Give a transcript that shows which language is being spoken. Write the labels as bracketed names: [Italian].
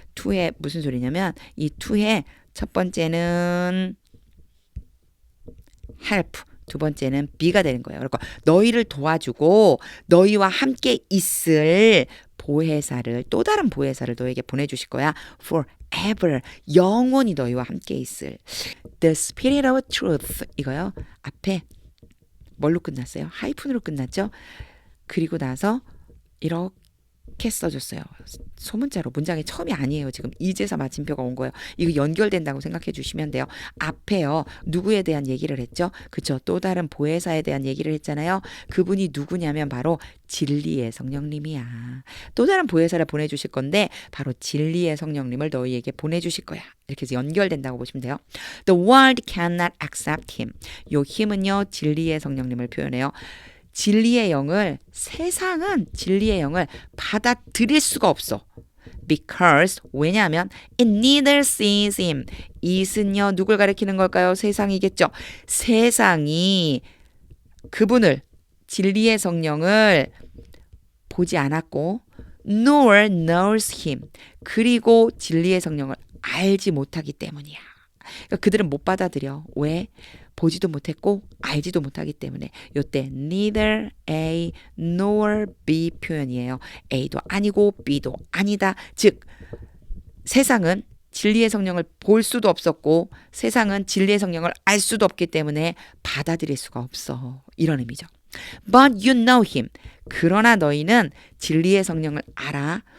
[Korean] to에 무슨 소리냐면, 이 to에 첫 번째는 help, 두 번째는 be가 되는 거예요. 그러니까 너희를 도와주고 너희와 함께 있을 보혜사를, 또 다른 보혜사를 너에게 보내주실 거야. forever, 영원히 너희와 함께 있을. [English] The Spirit of Truth, [Korean] 이거요. 앞에 뭘로 끝났어요? 하이픈으로 끝났죠? 그리고 나서 이렇게 써줬어요. 소문자로. 문장의 처음이 아니에요. 지금 이제서 마침표가 온 거예요. 이거 연결된다고 생각해 주시면 돼요. 앞에요. 누구에 대한 얘기를 했죠? 그쵸? 또 다른 보혜사에 대한 얘기를 했잖아요. 그분이 누구냐면 바로 진리의 성령님이야. 또 다른 보혜사를 보내주실 건데 바로 진리의 성령님을 너희에게 보내주실 거야. 이렇게 해서 연결된다고 보시면 돼요. [English] The world cannot accept him. [Korean] 요 힘은요, 진리의 성령님을 표현해요. 진리의 영을, 세상은 진리의 영을 받아들일 수가 없어. [English] Because, [Korean] 왜냐하면 [English] it neither sees him. [Korean] it은요, 누굴 가리키는 걸까요? 세상이겠죠. 세상이 그분을, 진리의 성령을 보지 않았고 [English] nor knows him. [Korean] 그리고 진리의 성령을 알지 못하기 때문이야. 그러니까 그들은 못 받아들여. 왜? 보지도 못했고 알지도 못하기 때문에. 요때 neither A nor B 표현이에요. A도 아니고 B도 아니다. 즉 세상은 진리의 성령을 볼 수도 없었고 세상은 진리의 성령을 알 수도 없기 때문에 받아들일 수가 없어. 이런 의미죠. [English] But you know him. [Korean] 그러나 너희는 진리의 성령을 알아.